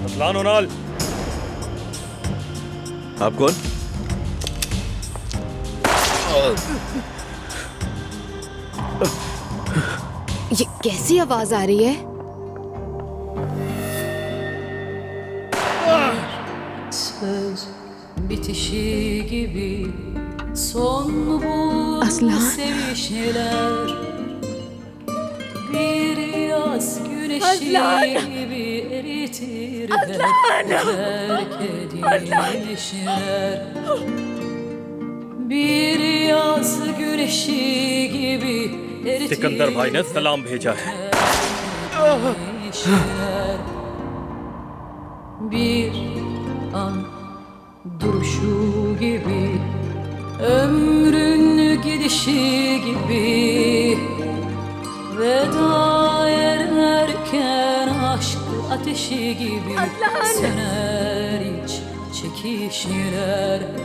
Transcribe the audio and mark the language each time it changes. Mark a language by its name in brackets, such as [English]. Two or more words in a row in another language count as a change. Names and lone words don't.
[Hindi] बानोनाल। आप कौन? ये कैसी आवाज आ रही है? [Turkish] Söz bitişi gibi son buldu Aslan. sevişmeler. Bir yaz güneşi Aslan. gibi eritir Aslan. terk edilmişler. Bir yaz güneşi gibi eritir [Hindi] सिकंदर भाई ने सलाम भेजा है। [Turkish] etmişler. Bir an duruşu gibi, ömrün gidişi gibi, veda ederken aşk ateşi gibi söner iç çekişler.